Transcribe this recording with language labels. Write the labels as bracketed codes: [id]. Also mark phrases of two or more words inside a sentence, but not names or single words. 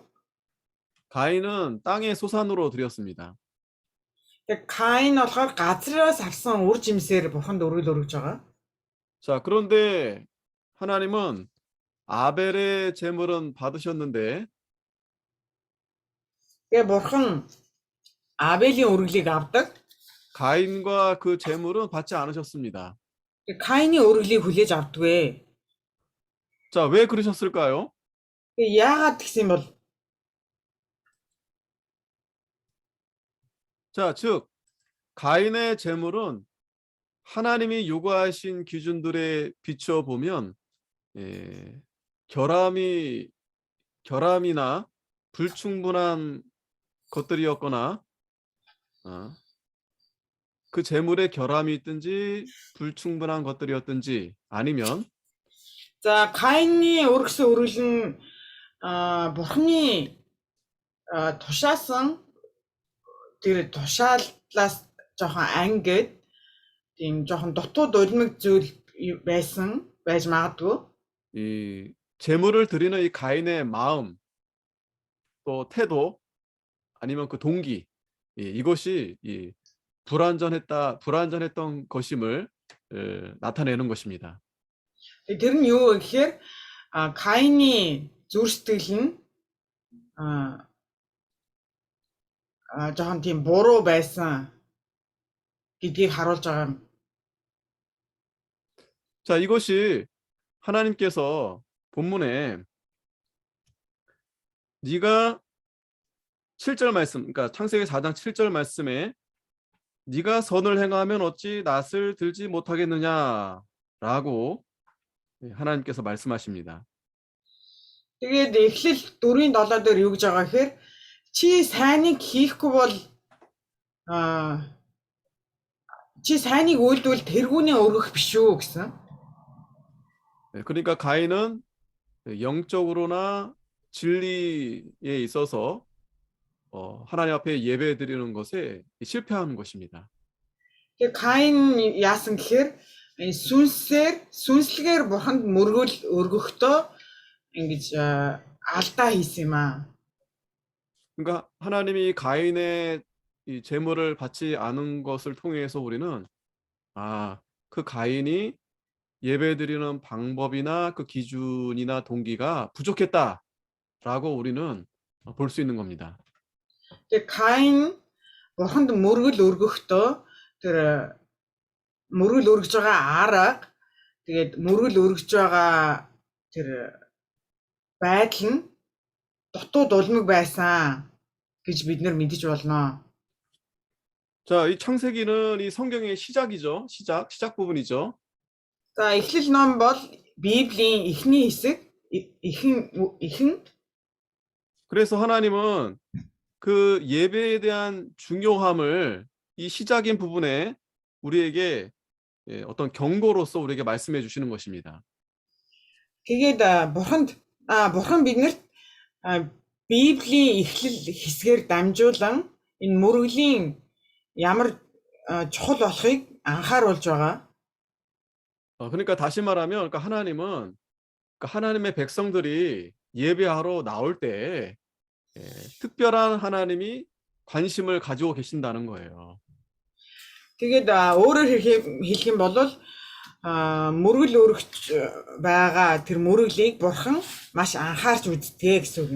[ko] 가인은 땅의 소산으로 드렸습니다. [mn] Тэгээд Каин болохоор газраас авсан үр жимсээр бурханд өргөл өргөж байгаа. [ko] 자, 그런데 하나님은 아벨의 제물은 받으셨는데 [mn] Тэгээд бурхан Абелийн өргөлийг авдаг. [ko] 가인과 그 제물은 받지 않으셨습니다. [mn] Тэгээд Каины өргөлийг хүлээж авдагвэ. [ko] 자, 왜 그러셨을까요? [mn] Тэгээд яагаад гэсэн бол [ko] 자, 즉 가인의 제물은 하나님이 요구하신 기준들에 비추어 보면 결함이나 불충분한 것들이었거나 그 제물에 결함이 있든지 불충분한 것들이었든지 아니면 [mn] за Каины өргөсөн өргөл нь бурханы тушаасан тэр тушааллаас жоохон ангид тийм жоохон дутуу дулмиг зүйл байж магадгүй. [ko] 이 제물을 드리는 이 가인의 마음 또 태도 아니면 그 동기 이것이 이 불완전했던 것임을 나타내는 것입니다. [mn] Тэр нь юу вэ гэхээр Каины зүрх сэтгэл нь жоохон тийм буруу байсан гэдгийг харуулж байгаа юм. [ko] 자, 이것이 하나님께서 본문에 네가 7절 말씀, 그러니까 창세기 4장 7절 말씀에 네가 선을 행하면 어찌 낫을 들지 못하겠느냐라고 하나님께서 말씀하십니다. [mn] Тэгээд Эхлэл 4:7 дээр юу гэж байгаа гэхээр чи сайныг хийхгүй бол чи сайныг үйлдвэл тэргүүнээ өргөх биш үү гэсэн. [ko] 그러니까 가인은 영적으로나 진리에 있어서 하나님 앞에 예배 드리는 것에 실패하는 것입니다. [mn] Тэгээд Каин яасан гэхээр сүнслэгээр бурханд мөргөл өргөхдөө ингэж алдаа хийсэн юм аа. [ko] 그러니까 하나님이 가인의 이 제물을 받지 않은 것을 통해서 우리는 그 가인이 예배드리는 방법이나 그 기준이나 동기가 부족했다라고 우리는 볼 수 있는 겁니다. [mn] Тэгээд Каин бурханд мөргөл өргөхдөө тэр мөргөл өргөж байгаа арга тэгээд мөргөл өргөж байгаа тэр байдал нь дутуу дулмиг байсан гэж бид нар мэдэж болно. [ko] 자, 이 창세기는 이 성경의 시작이죠. 시작 부분이죠. [mn] За Эхлэл ном бол Библийн эхний хэсэг, эхэн. [ko] 그래서 하나님은 그 예배에 대한 중요함을 이 시작인 부분에 우리에게 어떤 경고로서 우리에게 말씀해 주시는 것입니다. [mn] Тэгээд бурхан биднэрт Библийн эхлэл хэсгээр дамжуулан энэ мөргөлийн ямар чухал болохыг анхааруулж байгаа. [ko] 그러니까 다시 말하면, 그러니까 하나님은, 그러니까 하나님의 백성들이 예배하러 나올 때 특별한 하나님이 관심을 가지고 계신다는 거예요. [mn] Тэгээд өөрөөр хэлэх юм бол мөргөл өргөж байгаа тэр мөргөлийг бурхан маш анхаарч үздэг гэсэн үг юм.